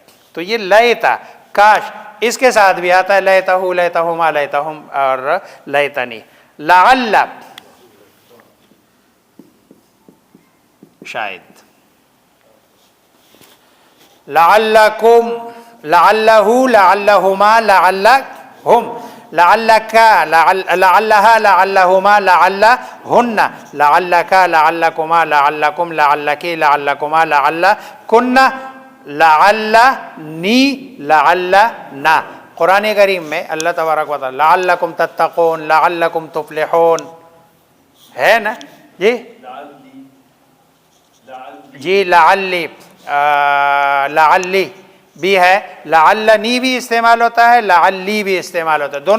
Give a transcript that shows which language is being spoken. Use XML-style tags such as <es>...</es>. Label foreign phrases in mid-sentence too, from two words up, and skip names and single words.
<ur>تو یہ لیتا کاش، اس کے ساتھ بھی آتا ہے</ur> <ar>لیتا ہو، لیتا ہما، لیتا ہم</ar> <ur>اور لیتنی. لعل شاید، لعلکم،</ur> <ar>لعلہ، لعلہما، لعلہم، لعلک، لعلہا، لعلہما، لعلہن، لعلک، لعلکما، لعلکم، لعلکی، لعلکما، لعلکن، لعلنی، لعلنا.</ar> <ur>قرآن کریم میں</ur> <ar>اللہ تبارک و تعالی لعلکم تتقون، لعلکم تفلحون</ar> <ur>ہے نا جی. جی لعلی، لعلی بھی ہے، لعلنی بھی استعمال ہوتا ہے، لعلی بھی استعمال ہوتا ہے.</ur>